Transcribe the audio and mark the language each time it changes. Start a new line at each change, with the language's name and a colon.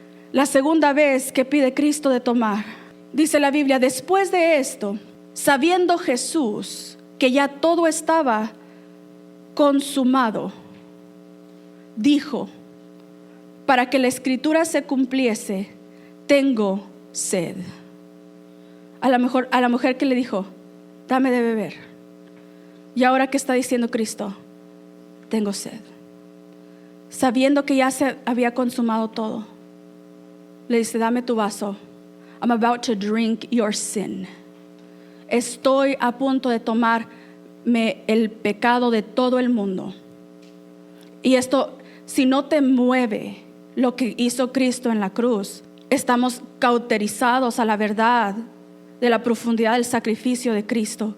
Spanish: La segunda vez que pide Cristo de tomar. Dice la Biblia, después de esto, sabiendo Jesús que ya todo estaba consumado, dijo, para que la escritura se cumpliese, tengo sed. A la mujer que le dijo, dame de beber. Y ahora que está diciendo Cristo, tengo sed. Sabiendo que ya se había consumado todo, le dice, dame tu vaso.
English: I'm about to drink your sin.
Spanish: Estoy a punto de tomarme el pecado de todo el mundo. Y esto, si no te mueve lo que hizo Cristo en la cruz, estamos cauterizados a la verdad de la profundidad del sacrificio de Cristo.